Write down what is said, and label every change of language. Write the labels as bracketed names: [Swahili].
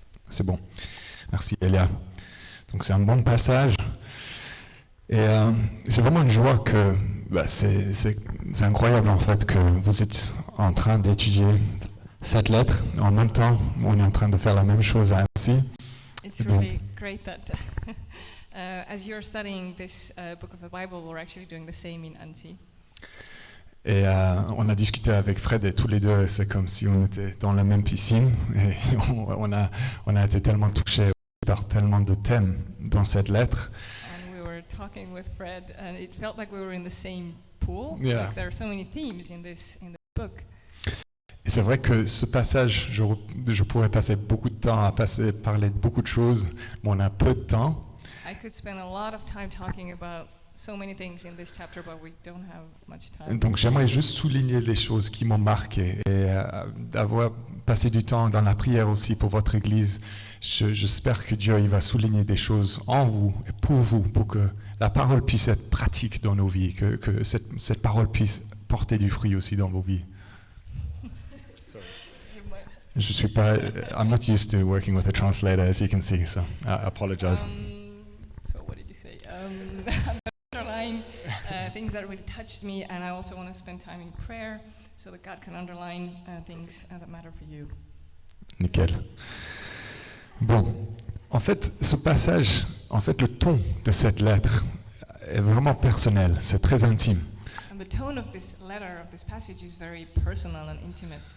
[French] C'est bon. Merci Elia. Donc c'est un bon passage. Et c'est vraiment une joie que c'est incroyable en fait que vous êtes en train d'étudier cette lettre. En même temps, on est en train de faire la même chose à Annecy. [English] It's really great that as you're studying this book of the Bible, we're actually doing the same in Annecy. [French] Et on a discuté avec Fred et tous les deux, c'est comme si on était dans la même piscine. Et on a été tellement touchés par tellement de thèmes dans cette lettre. [English] And we were talking with Fred, and it felt like we were in the same pool. Yeah. Like there are so many themes in this book. [French] Et c'est vrai que ce passage, je pourrais passer beaucoup de temps à parler de beaucoup de choses, mais on a peu de temps. [English] I could spend a lot of time talking about so many things in this chapter, but we don't have much time. [French] Donc j'aimerais juste souligner les choses qui m'ont marqué et d'avoir passé du temps dans la prière aussi pour votre Église. J'espère que Dieu il va souligner des choses en vous et pour vous, pour que la parole puisse être pratique dans nos vies, que cette parole puisse porter du fruit aussi dans vos vies. Je suis pas. [English] I'm not used to working with a translator, as you can see, so I apologize. So what did you say? I'm underline things that really touched me, and I also want to spend time in prayer so that God can underline things that matter for you. [French] Nickel. Bon, en fait, ce passage, en fait, le ton de cette lettre est vraiment personnel, c'est très intime. [English] And the tone of this letter, of this passage, is very personal and intimate.